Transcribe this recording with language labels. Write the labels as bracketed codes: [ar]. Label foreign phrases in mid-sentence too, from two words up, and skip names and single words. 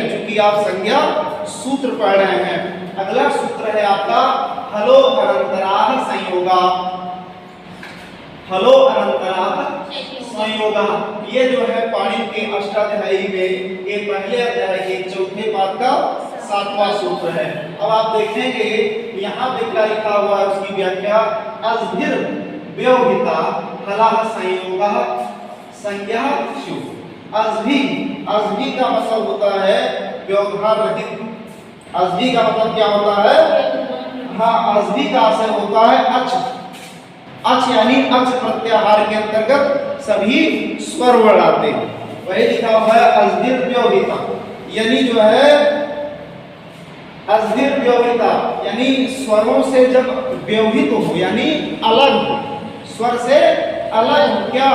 [hi] क्योंकि आप संज्ञा सूत्र पढ़ रहे हैं। अगला सूत्र है आपका [sa] हलो अनंतराः संयोगा। हलो अनंतराः संयोगा, [hi] ये जो है पाणिनि के अष्टाध्यायी में ये पहले अध्याय के चौथे पाद का 7वां सूत्र है। अब आप देखेंगे यहाँ पे क्या लिखा हुआ है, उसकी व्याख्या [sa] अजभिर व्यवहिता हलाः संयोगः संज्ञा स्यु। [hi] अजभी, अजभी का मतलब होता है व्यवधान रहित। अजभी का मतलब क्या होता है? हाँ, अजभी का आशय होता है अच। अच यानी अच प्रत्याहार के अंतर्गत सभी स्वर वर्ण आते हैं, वही लिखा हुआ है [sa] अजभिर व्यवहिता, [hi] यानी जो है [sa] अजभिर व्यवहिता [hi] यानी स्वरों से जब व्यवहित हो, यानी अलग हो, स्वर से अलग हो क्या?